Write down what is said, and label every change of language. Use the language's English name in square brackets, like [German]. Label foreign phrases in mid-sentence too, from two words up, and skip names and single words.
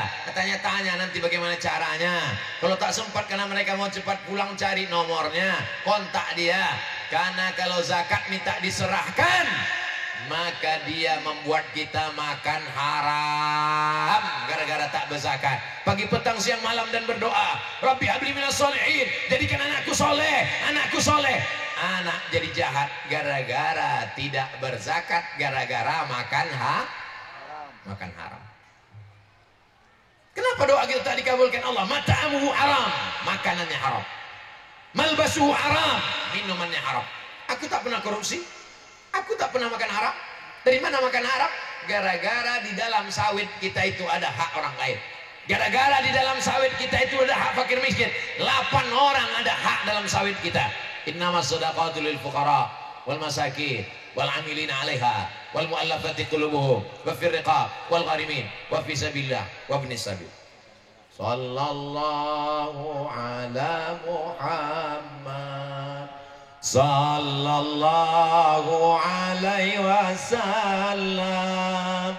[Indonesian] Tanya nanti bagaimana caranya. Kalau tak sempat karena mereka mau cepat pulang, cari nomornya, kontak dia. Karena kalau zakat minta diserahkan, maka dia membuat kita makan haram gara-gara tak berzakat. Pagi petang siang malam dan berdoa, [Arabic] ربي هب لي من الصالحين, [Indonesian] jadikan anakku soleh, anakku soleh. Anak jadi jahat gara-gara tidak berzakat, gara-gara makan haram. Kenapa doa kita tak dikabulkan Allah? [Arabic] مطعمه حرام, [Indonesian] makanannya haram. [Arabic] ملبسه حرام, [Indonesian] minumannya haram. Aku tak pernah korupsi, aku tak pernah makan haram. Dari mana makan haram? Gara-gara di dalam sawit kita itu ada hak orang lain. Gara-gara di dalam sawit kita itu ada hak fakir miskin. 8 orang ada hak dalam sawit kita. [Arabic] إنما الصدقات للفقراء والمساكين والعاملين عليها والمؤلفة قلوبهم وفي الرقاب والغارمين وفي سبيل الله وابن السبيل. صلى الله على محمد صلى الله عليه وسلم.